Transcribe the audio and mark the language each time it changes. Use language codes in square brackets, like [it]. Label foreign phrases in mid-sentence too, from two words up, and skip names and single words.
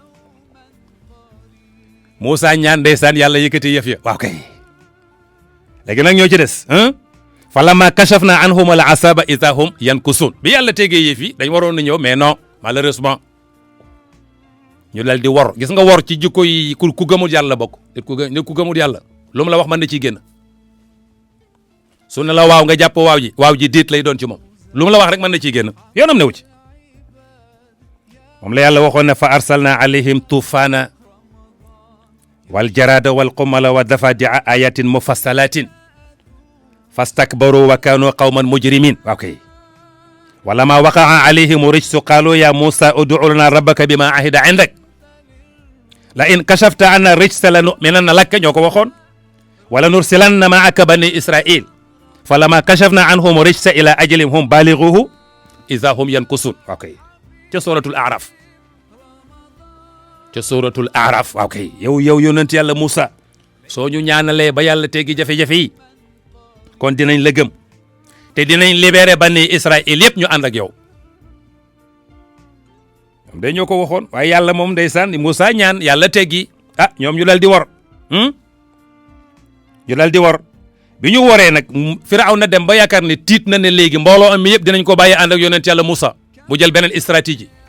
[wo] Moussa ñaan ndeysaan yàlla yëkkati yëf ya waaw kay léegi nag ñoo ci des [ar] فلما كشفنا عنهم العذاب إذا هم ينكثون [wo] bi yàlla tegee yëf yi dañ waroon na ñëw [fr] mais non malheureusement [wo] ñu dal di wor gis nga wor ci jikko yi ku gëmul yàlla bokk nit ku gëmul yàlla lu mu la wax mën na ciy génn su ne la waaw nga jàpp waaw ji déet lay doon ci moom lu mu la wax rek mën na ciy génn yoonam newu ci moom la yàlla waxoon ne [ar] فأرسلنا عليهم الطوفان والجراد والقمل والضفادع آيات مفصلات فاستكبروا وكانوا قوما مجرمين [wo] waaw kay [ar] ولما وقع عليهم الرجز قالوا يا موسى ادع لنا ربك بما عهد عندك لئن كشفت عنا الرجز لنؤمنن لك [wo] ñoo ko waxoon [ar] ولنرسلن معك بني إسرائيل فلما كشفنا عنهم الرجز إلى أجل هم بالغوه إذا هم ينكثون [wo] waaw kay ca [ar] suratul [wo] A'raf waaw kay yow yonent yàlla Moussa soo ñu ñaanalee ba yàlla teggi jafe-jafe yi kon dinañ la gëm te dinañ libéré bani Israël yëpp ñu ànd ak yow ñoom day ñoo ko waxoon waaye yàlla moom ndeysaan Moussa ñaan yàlla teggi ñoom ñu dal di wor bi ñu woree nag Firawna dem ba yaakaar ne tiit na ne léegi mbooloo am mi yëpp dinañ ko bàyyi ànd ak yonent yàlla Moussa mu jël beneen stratégie